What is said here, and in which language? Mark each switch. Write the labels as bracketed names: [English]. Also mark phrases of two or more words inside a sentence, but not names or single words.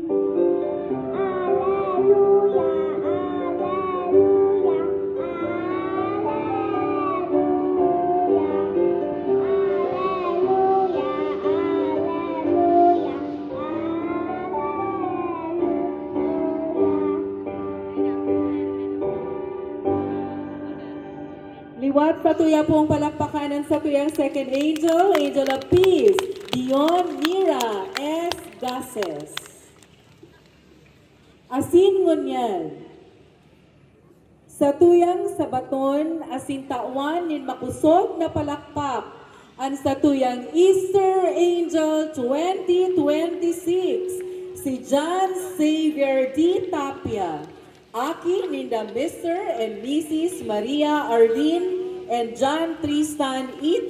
[Latin] Alleluia, alleluia, alleluia, alleluia, alleluia. [Bikol] Liwat At sa tuya pong palakpakanan sa tuyang [English] second angel, Angel of Peace, [Bikol] Dion Mira S. Gases. Asin ngunyan. Sa tuyang sabaton, asin tawan nin makusog na palakpak, ang sa tuyang [English] Easter Angel [Bikol] 2026, si John Xavier D. Tapia. Aki ninda [English] Mr. and Mrs. [Bikol] Maria Arlene and John Tristan E.